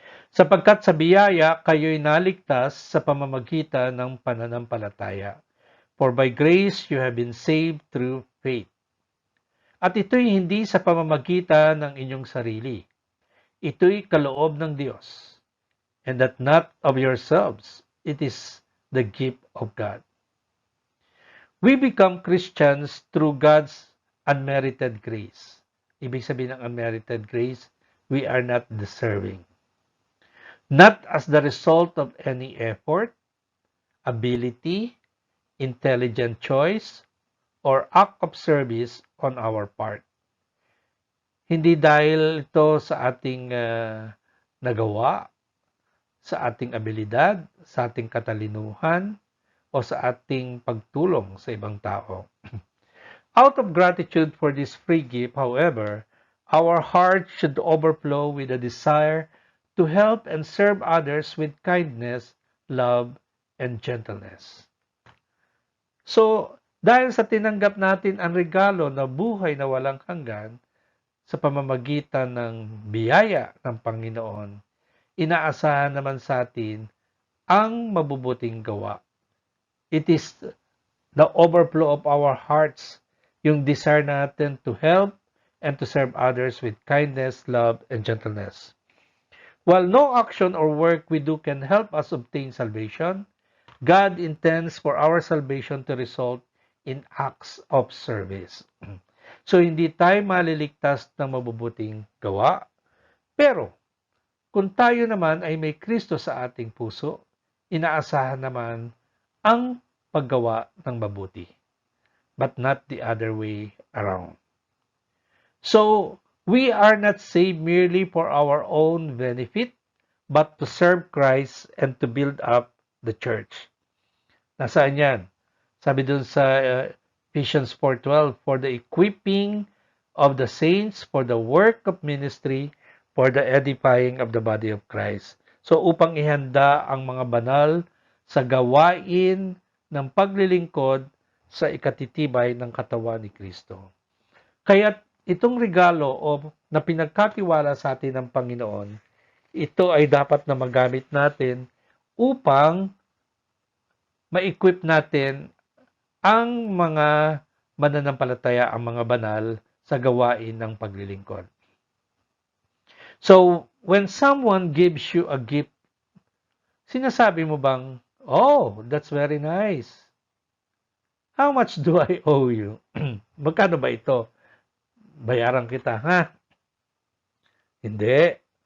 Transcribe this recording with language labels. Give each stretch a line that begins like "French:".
Filipino: Sapagkat sa biyaya, kayo'y naligtas sa pamamagitan ng pananampalataya.
English: For by grace you have been saved through faith.
Filipino: At ito'y hindi sa pamamagitan ng inyong sarili. Ito'y kaloob ng Diyos.
English: And that not of yourselves. It is the gift of God. We become Christians through God's unmerited grace.
Filipino: Ibig sabihin ng
English: unmerited grace, we are not deserving. Not as the result of any effort, ability, intelligent choice, or act of service on our part.
Filipino: Hindi dahil ito sa ating nagawa, sa ating abilidad, sa ating katalinuhan, o sa ating pagtulong sa ibang tao.
English: Out of gratitude for this free gift, however, our heart should overflow with a desire to help and serve others with kindness, love, and gentleness.
Filipino: So, dahil sa tinanggap natin ang regalo na buhay na walang hanggan sa pamamagitan ng biyaya ng Panginoon, inaasahan naman sa atin ang mabubuting gawa.
English: It is the overflow of our hearts, yung desire natin to help and to serve others with kindness, love, and gentleness. While no action or work we do can help us obtain salvation, God intends for our salvation to result in acts of service.
Filipino: So, hindi tayo maliligtas ng mabubuting gawa, pero kung tayo naman ay may Kristo sa ating puso, inaasahan naman ang paggawa ng mabuti,
English: but not the other way around. So, we are not saved merely for our own benefit, but to serve Christ and to build up the church.
Filipino: Nasaan yan? Sabi dun sa
English: Ephesians 4:12, for the equipping of the saints, for the work of ministry, for the edifying of the body of Christ.
Filipino: So upang ihanda ang mga banal sa gawain ng paglilingkod sa ikatitibay ng katawan ni Kristo. Kaya itong regalo na pinagkatiwala sa atin ng Panginoon, ito ay dapat na magamit natin upang ma-equip natin ang mga mananampalataya, ang mga banal sa gawain ng paglilingkod.
English: So, when someone gives you a gift,
Filipino: sinasabi mo bang,
English: oh, that's very nice. How much do I owe you?
Filipino: Magkano ba ito? Bayaran kita, ha? Hindi.